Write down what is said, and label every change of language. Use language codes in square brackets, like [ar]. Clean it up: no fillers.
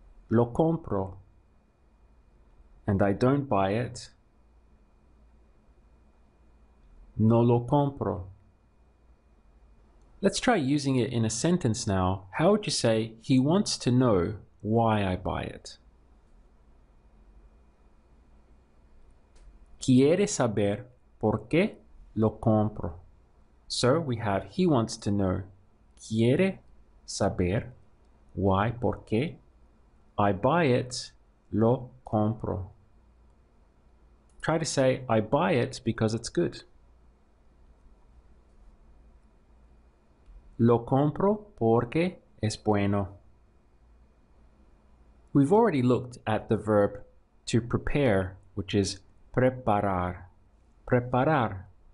[es] Lo compro. [en] And I don't buy it. [es] No lo compro. [en] Let's try using it in a sentence now. How would you say, he wants to know why I buy it? [es] Quiere saber por qué lo compro. [en] So we have he wants to know. [es] Quiere saber why, por qué. [en] I buy it, [es] lo compro. [en] Try to say, I buy it because it's good. [es] Lo compro porque es bueno. [en] We've already looked at the verb to prepare, which is preparar. Preparar.